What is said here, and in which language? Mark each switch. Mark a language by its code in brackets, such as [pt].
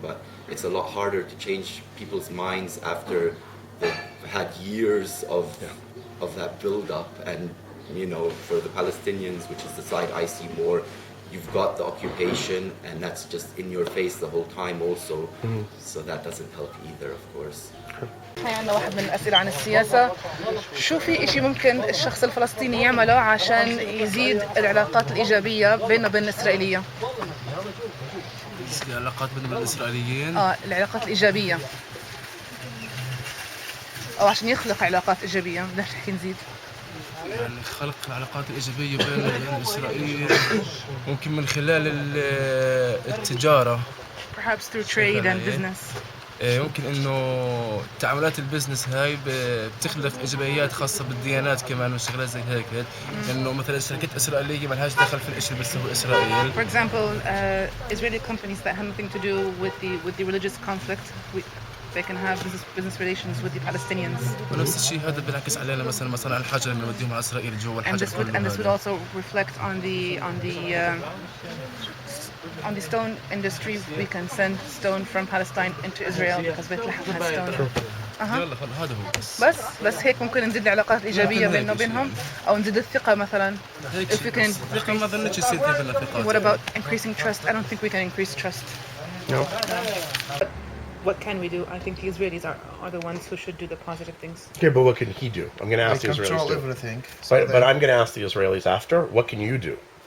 [en] But it's a lot harder to change people's minds after they've had years of that build-up. And, you know, for the Palestinians, which is the side I see more, you've got the occupation, and that's just in your face the whole time also. So that doesn't help either, of course. [ar] عندنا واحد من الأسئلة عن السياسة. شو في إشي ممكن الشخص الفلسطيني يعمله عشان يزيد العلاقات الإيجابية بينه وبين الإسرائيلية؟ العلاقات بين الإسرائيليين؟ العلاقات الإيجابية. أو عشان يخلق علاقات إيجابية، بدنا نحكي نزيد. يعني خلق العلاقات الإيجابية بين إسرائيل ممكن من خلال التجارة. [en] Perhaps through trade and business. [ar] يمكن إنه تعاملات البزنس هاي بتخلق إيجابيات خاصة بالديانات كمان وشغلات زي هيك، إنه مثلا شركات إسرائيلية ما لهاش دخل في الإشي اللي بيسويه إسرائيل. [en] For example, Israeli companies that have nothing to do with the religious conflict, they can have business relations with the Palestinians. [ar] ونفس الشيء هذا بينعكس علينا مثلا مصانع الحجر اللي بنوديهم على إسرائيل جوا الحجر كله. [en] And this would also reflect on the stone industry. We can send stone from Palestine into Israel because بيت لحم has stone. [ar] يلا هذا هو بس هيك ممكن نزيد العلاقات الإيجابية بيننا وبينهم، أو نزيد الثقة مثلا. [en] If we can. [ar] ما ظنيتش يصير في الثقة. [en] What about increasing trust? I don't think we can increase trust. No. But what can we do? I think the Israelis are the ones who should do the positive things. Okay, but what can he do? I'm going to ask the They Israelis. control everything. But I'm going to ask the Israelis after. What can you do?